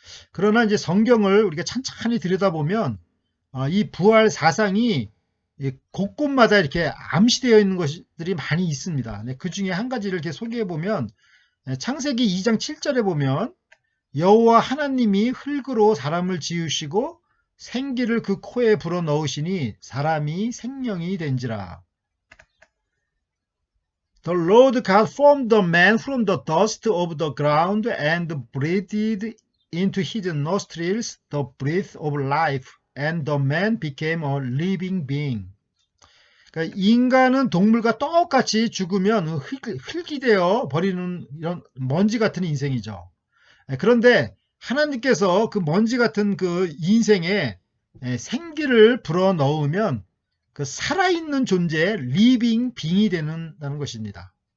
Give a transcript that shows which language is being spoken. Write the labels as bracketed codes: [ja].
[ko] 그러나 이제 성경을 우리가 찬찬히 들여다보면 이 부활 사상이 곳곳마다 이렇게 암시되어 있는 것들이 많이 있습니다. 그 중에 한 가지를 이렇게 소개해 보면 창세기 2장 7절에 보면 여호와 하나님이 흙으로 사람을 지으시고 생기를 그 코에 불어 넣으시니 사람이 생명이 된지라. [en] The Lord God formed the man from the dust of the ground and breathed into his nostrils the breath of life, and the man became a living being. [ko] 그러니까 인간은 동물과 똑같이 죽으면 흙이 되어 버리는 이런 먼지 같은 인생이죠. 그런데 하나님께서 그 먼지 같은 그 인생에 생기를 불어 넣으면 그 살아있는 존재, 리빙 빙이 되는다는 것입니다.